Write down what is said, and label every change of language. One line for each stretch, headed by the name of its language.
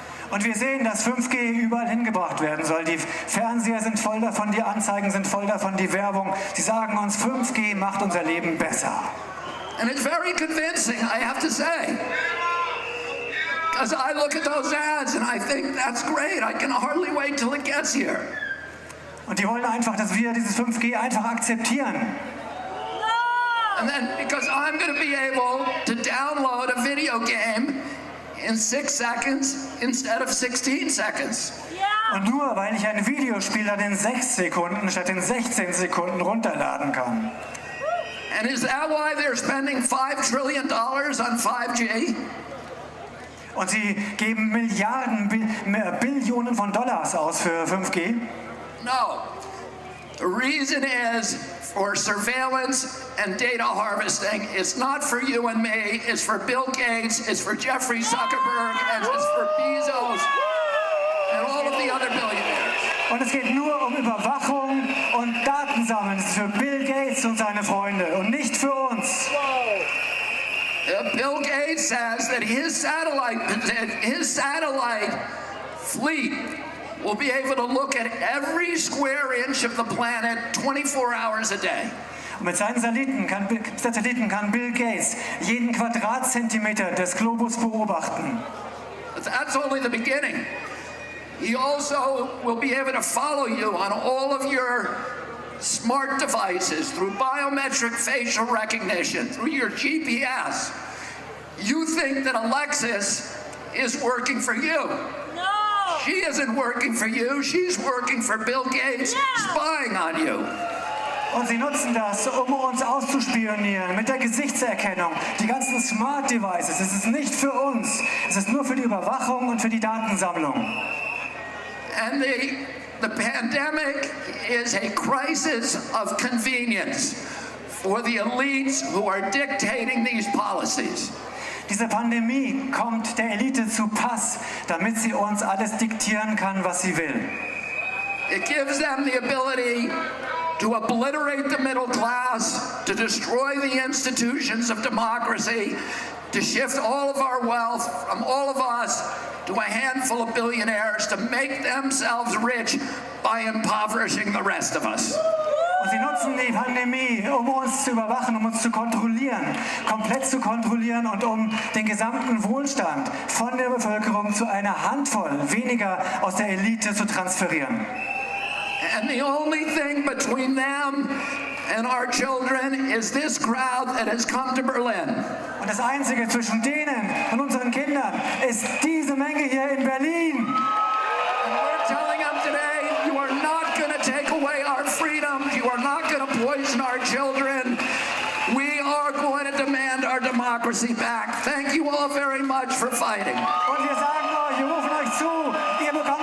German: Und wir sehen, dass 5G überall hingebracht werden soll. Die Fernseher sind voll davon, die Anzeigen sind voll davon, die Werbung. Sie sagen uns, 5G macht unser Leben besser.
English: And it's very convincing, I have to say. Because I look at those ads and I think, that's great. I can hardly wait till it gets here.
German: Und die wollen einfach, dass wir dieses 5G einfach akzeptieren.
English: And then, because I'm going to be able to download a video game in 6 seconds instead of 16 seconds.
German: Und nur weil ich ein Videospiel dann in 6 Sekunden statt in 16 Sekunden runterladen kann.
English: And is that why they're spending $5 trillion on 5G?
German: Und sie geben Billionen von Dollars aus für 5G?
English: No. The reason is for surveillance and data harvesting. It's not for you and me. It's for Bill Gates. It's for Jeffrey Zuckerberg. And it's for Bezos and all of the other billionaires.
German: Und es geht nur um Überwachung und Datensammeln. Es ist für Bill Gates und seine Freunde und nicht für uns.
English: Bill Gates says that his satellite fleet will be able to look at every square inch of the planet 24 hours a day.
German: Und mit seinen Satelliten kann Bill Gates jeden Quadratzentimeter des Globus beobachten.
English: That's only the beginning. He also will be able to follow you on all of your smart devices through biometric facial recognition, through your GPS. You think that Alexis is working for you. No! She isn't working for you. She's working for Bill Gates, spying on you.
German: Und sie nutzen das, um uns auszuspionieren mit der Gesichtserkennung. Die ganzen Smart Devices, es ist nicht für uns. Es ist nur für die Überwachung und für die Datensammlung.
English: And the pandemic is a crisis of convenience for the elites who are dictating these policies.
German: Diese Pandemie kommt der Elite zu Pass, damit sie uns alles diktieren kann, was sie will.
English: It gives them the ability to obliterate the middle class, to destroy the institutions of democracy, to shift all of our wealth from all of us to a handful of billionaires to make themselves rich by impoverishing the rest of us.
German: Und sie nutzen die Pandemie, um uns zu überwachen, um uns zu kontrollieren, komplett zu kontrollieren und um den gesamten Wohlstand von der Bevölkerung zu einer Handvoll weniger aus der Elite zu transferieren.
English: And the only thing between them and our children is this crowd that has come to Berlin.
German: Und das Einzige zwischen denen und unseren Kindern ist diese Menge hier in Berlin.
English: And we're telling them today, you are not going to take away our freedom. You are not going to poison our children. We are going to demand our democracy back. Thank you all very much for fighting.
German: Und wir sagen euch, wir rufen euch zu, ihr